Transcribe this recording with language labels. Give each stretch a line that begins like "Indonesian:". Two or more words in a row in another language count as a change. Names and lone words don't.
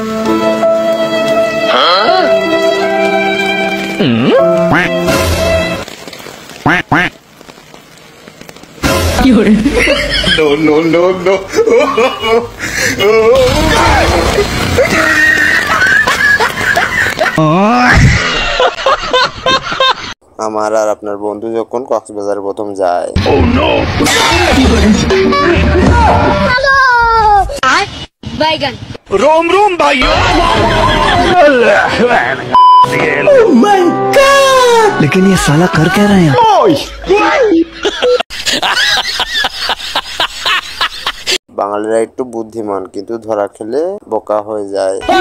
English: No, no, no, no.
Bangla: আমার আর আপনার বন্ধু যখন কক্সবাজার প্রথম যায়,
Hindi: बैगन रोम रोम भाइयों।
English: Oh my God!
Hindi: लेकिन ये साला कर क्या रहा है यहाँ?
Bangla: বাঙালিরা একটু বুদ্ধিমান, কিন্তু ধরা খেলে বোকা হয়ে যায়।